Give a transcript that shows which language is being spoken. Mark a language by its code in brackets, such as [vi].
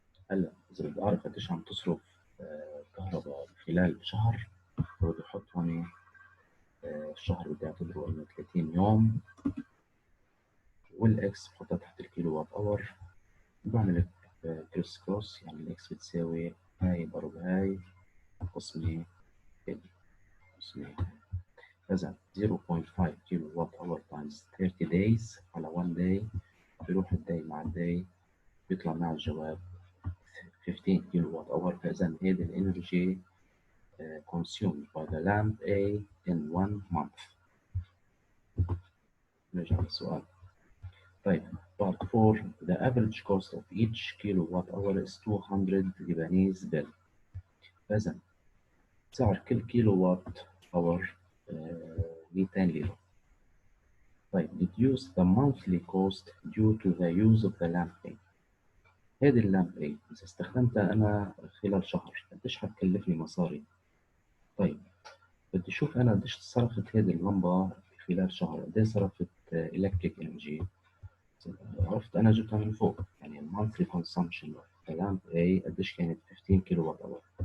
[ar] هلا إذا بدي أعرف قديش عم تصرف كهرباء خلال شهر، فبدي أحط هون الشهر بدي أعتبره إنه 30 يوم، والإكس بحطها تحت الكيلو وات أور، بعمل كروس كروس، يعني الإكس بتساوي هاي ضرب هاي قسمة ال قسمة. إذا 0.5 كيلو وات أور تايمز 30 days على 1 day، بيروح الداي مع الداي بيطلع مع الجواب 15 كيلو وات أور. فإذا هذه الإنرجي [en] consumed by the lamp A in 1 month. [ar] نرجع للسؤال. طيب [en] part 4 the average cost of each kilowatt hour is 200 Lebanese bill. [ar] فإذا سعر كل كيلو وات اور 200 ليرة. طيب [en] deduce the monthly cost due to the use of the lamp A. [ar] هذه اللامب A إذا استخدمتها أنا خلال شهر قديش حتكلفني مصاري؟ طيب بدي أشوف أنا قديش صرفت هذه اللمبة خلال شهر، قديش صرفت electric energy. عرفت أنا جبتها من فوق، يعني المانثلي كونسامشن لامب A قديش كانت 15 كيلو وات أور.